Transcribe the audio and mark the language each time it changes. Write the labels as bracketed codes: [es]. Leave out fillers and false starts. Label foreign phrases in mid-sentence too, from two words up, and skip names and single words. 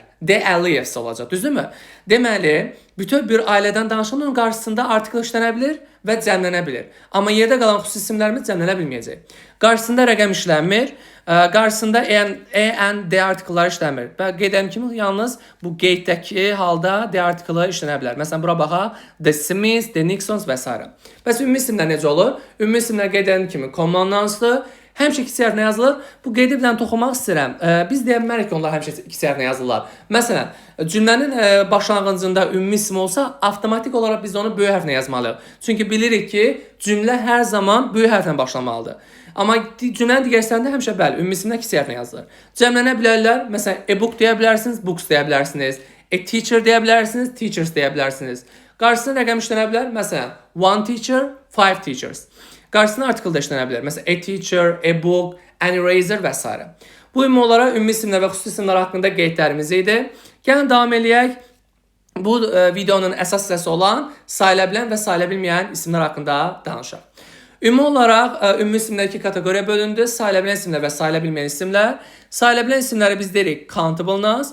[az] De Əliyevs olacaq, düzdürmü? Deməli, bütün bir ailədən danışanda onun qarşısında artikl işlənə bilir və cəmlənə bilir. Amma yerdə qalan xüsusi isimlərimiz cəmlənə bilməyəcək. Qarşısında rəqəm işlənmir, qarşısında en, d artiklları işlənmir. Və qeyd edim kimi yalnız bu qeyddəki halda d artiklı işlənə bilər. Məsələn, bura baxaq, [en] the Smiths, the Nixons [az] və s. Bəs ümumi isimlər necə olur? Ümumi isimlər qeyd edim kimi [en] common nounsdur. [az] Həmişə kiçik hərflə yazılır. Bu qeydi bilən toxunmaq istəyirəm. Biz deyə bilmərik ki, onlar həmişə kiçik hərflə yazılırlar. Məsələn, cümlənin başlanğıcında ümumi isim olsa, avtomatik olaraq biz onu böyük hərflə yazmalıyıq. Çünki bilirik ki, cümlə hər zaman böyük hərflə başlamalıdır. Amma cümlənin digər hissələrində həmişə bəli, ümumi isimlər kiçik hərflə yazılır. Cəmlənə bilərlər. Məsələn, e-book deyə bilərsiniz, books deyə bilərsiniz. [en] A teacher [az] deyə bilərsiniz, teachers deyə bilərsiniz. Qarşısına rəqəm işlənə bilər. Məsələn, [en] one teacher, five teachers. [az] Qarşısına artikl da işlənə bilər. Məsələn, [en] a teacher, a book, an eraser [az] və s. Bu ümumi olaraq ümumi isimlər və xüsusi isimlər haqqında qeydlərimiz idi. Gəlin davam eləyək. Bu videonun əsas hissəsi olan sayıla bilən və sayıla bilməyən isimlər haqqında danışaq. Ümumi olaraq ümumi isimlər iki kateqoriyaya bölündü. Sayıla bilən isimlər və sayıla bilməyən isimlər. Sayıla bilən isimləri biz deyirik [en] countable nouns.